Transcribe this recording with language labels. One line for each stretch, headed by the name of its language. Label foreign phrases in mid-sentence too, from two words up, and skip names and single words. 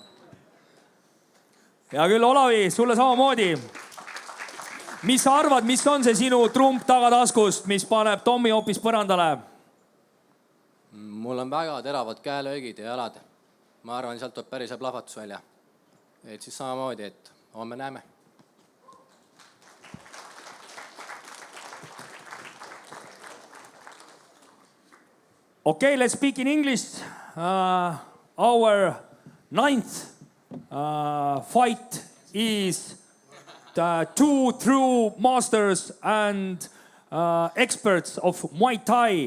Estonian: Hea küll, Olavi, sulle samamoodi. Mis sa arvad, mis on see sinu trump tagataskust, mis paneb Tommi hoopis põrandale? Mul on väga teravad käelöögid ja jalad. Ma arvan, sealt tuleb päris plahvatus välja. Et siis samamoodi, et homme näeme.
English: Okay, let's speak in English. Our 9th fight is the 2 true masters and experts of Muay Thai.